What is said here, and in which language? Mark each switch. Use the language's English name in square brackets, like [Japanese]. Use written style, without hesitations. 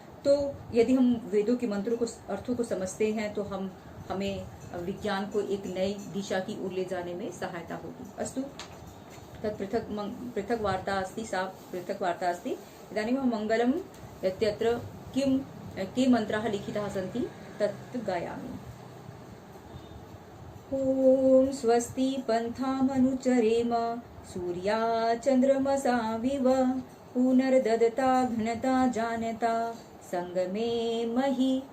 [Hindi] तो यदि हम वेदों के मंत्रों को, अर्थों को समझते हैं तो हमें विज्ञान को एक नई दिशा की ओर ले जाने में सहायता होगी। [Sanskrit] अस्तु तत् पृथक वार्ता अस्ति, सा पृथक वार्ता अस्ति। इदानीं मंगलम यत्र के मंत्राः लिखिताः सन्ति तत् गायामि। ॐ स्वस्ति पन्थामनुचरेम सूर्या चन्द्रमसाविव पुनर्ददता घनता जानता संगमे महि।